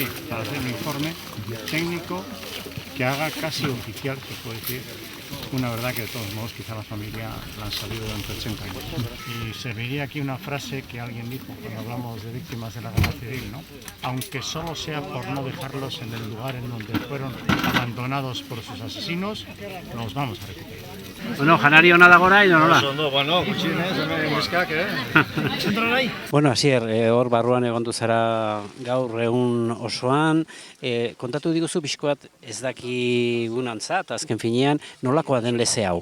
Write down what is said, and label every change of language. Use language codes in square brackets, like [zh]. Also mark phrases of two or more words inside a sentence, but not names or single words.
[es] Para hacer un informe técnico que haga casi oficial, se puede decir, una verdad que de todos modos quizá la familia la han sabido durante 80 años. Y serviría aquí una frase que alguien dijo cuando hablamos de víctimas de la guerra civil, ¿no? Aunque solo sea por no dejarlos en el lugar en donde fueron abandonados por sus asesinos, nos vamos a recuperar. [eu] Bueno, janari hona dago orain, nola? Bueno, gutxienez, hemen neskak, Bueno, Asier, hor barruan egondu zara gaur egun osoan, kontatu diguzu pixko bat ez dakigunantzat, azken finean, nolakoa den leze hau?